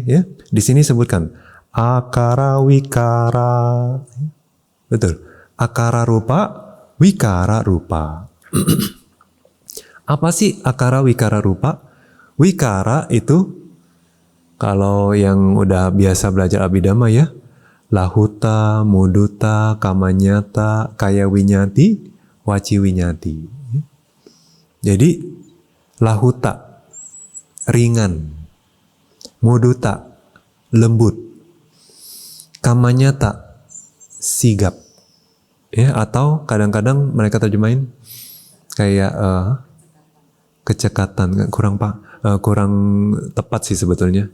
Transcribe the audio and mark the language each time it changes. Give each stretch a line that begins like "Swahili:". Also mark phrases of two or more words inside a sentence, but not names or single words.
Indonesian: Ya, di sini sebutkan
Pali: akara wikara.
Indonesian: Betul.
Pali: Akara rupa, wikara rupa.
Indonesian: Apa sih
Pali: akara wikara rupa?
Indonesian: Wikara itu, kalau yang udah biasa belajar Abhidhamma ya,
Pali: lahuta, muduta, kamanyata, kaya winyati, waci winyati.
Indonesian: Jadi lahuta, ringan. Muduta, lembut. Kamanyata, sigap. Ya, atau kadang-kadang mereka terjemahin kayak kecekatan, kurang tepat sih sebetulnya.